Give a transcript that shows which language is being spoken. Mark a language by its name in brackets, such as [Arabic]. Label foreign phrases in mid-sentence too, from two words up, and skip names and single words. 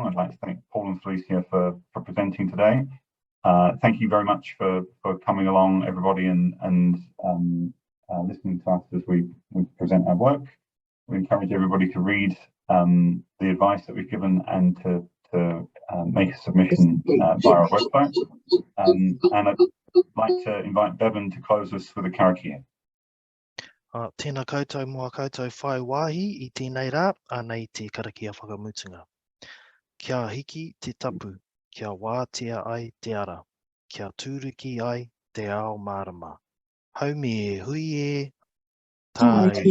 [English] I'd like to thank Paul and Felicia for presenting today. Thank you very much for coming along, everybody, and listening to us as we present our work. We encourage everybody to read the advice that we've given and to make a submission via our website. And I'd like to invite Bevan to close us with a karakia. [Māori] Tēnā koutou mua koutou whai wāhi I tēnei rā, anei te karakia whakamutunga. Kia hiki te tapu, kia wātea ai te ara, kia tūruki ai te ao marama. Haumi e hui e, tai.